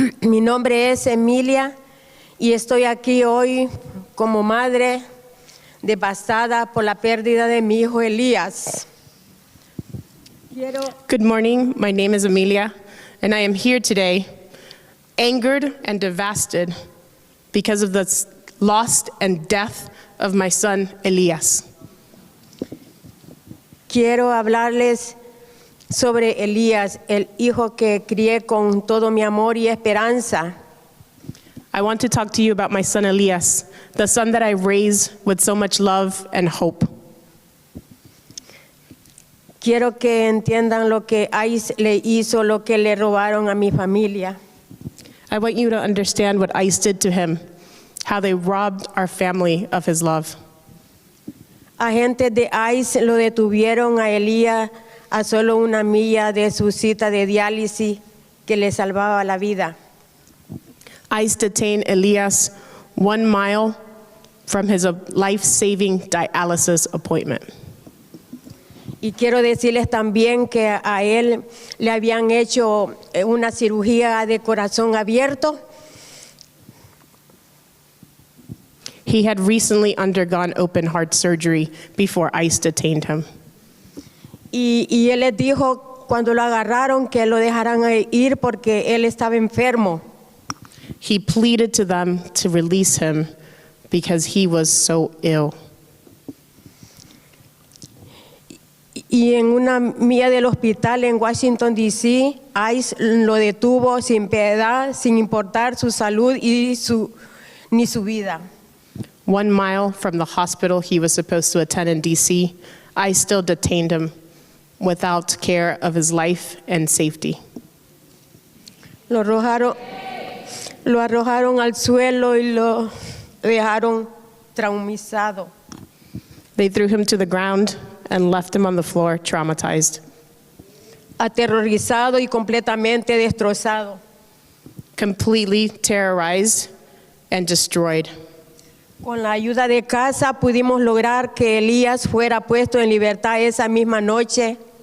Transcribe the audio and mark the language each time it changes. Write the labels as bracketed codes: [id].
[es] Mi nombre es Emilia y estoy aquí hoy como madre devastada por la pérdida de mi hijo Elías. [en] Good morning, my name is Emilia, and I am here today angered and devastated because of the loss and death of my son Elías. [es] Quiero hablarles sobre Elías, el hijo que crié con todo mi amor y esperanza. [en] I want to talk to you about my son Elías, the son that I raised with so much love and hope. [es] Quiero que entiendan lo que ICE le hizo, lo que le robaron a mi familia. [en] I want you to understand what ICE did to him, how they robbed our family of his love. [es] Agentes de ICE lo detuvieron a Elías a solo una milla de su cita de diálisis que le salvaba la vida. [en] ICE detained Elías 1 mile from his life-saving dialysis appointment. [es] Y quiero decirles también que a él le habían hecho una cirugía de corazón abierto. [en] He had recently undergone open heart surgery before ICE detained him. [es] Y él les dijo cuando lo agarraron que lo dejaran ir porque él estaba enfermo. [en] He pleaded to them to release him because he was so ill. [es] Y en una milla del hospital en Washington, D.C., ICE lo detuvo sin piedad, sin importar su salud ni su vida. [en] 1 mile from the hospital he was supposed to attend in D.C., ICE still detained him without care of his life and safety. [es] Lo arrojaron al suelo y lo dejaron traumatizado. [en] They threw him to the ground and left him on the floor, traumatized. [es] Aterrorizado y completamente destrozado. [en] Completely terrorized and destroyed. [es] Con la ayuda de CASA pudimos lograr que Elías fuera puesto en libertad esa misma noche.